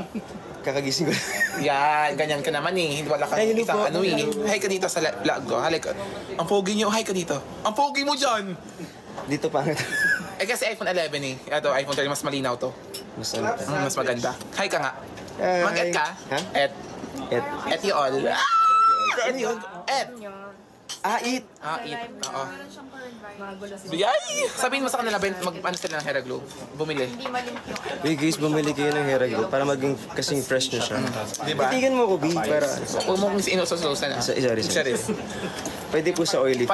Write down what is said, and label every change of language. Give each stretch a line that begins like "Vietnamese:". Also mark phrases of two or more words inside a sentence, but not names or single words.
Filipino: Kakagising ko. Yan, ganyan ka naman eh. Hindi wala kang Ay, hello isang po. ano eh. Hi ka dito sa vlog ko. Halika. Ang pogi niyo. Hi ka dito. Ang pogi mo dyan. Dito pangit. Eh kasi iPhone 11 eh. Ito, iPhone 13. Mas malinaw to. Mas ano? Mas maganda. Hi ka nga. Hi. Mag-et ka? Ha?
English: Et. Et. Et you all. Et yun. Et. Eat! Eat.
Filipino: Oo. Magulo si Ay! Sabihin mo sa kanila, mag-ano sila ng Hera Glow. Bumili. Hindi malimpyo. Uy guys, bumili kayo ng hair glow para maging kasing fresh na siya. Diba? Titigan mo ko, B, para... Huwag mo kong inusususan na. Sorry. Pwede po sa oily.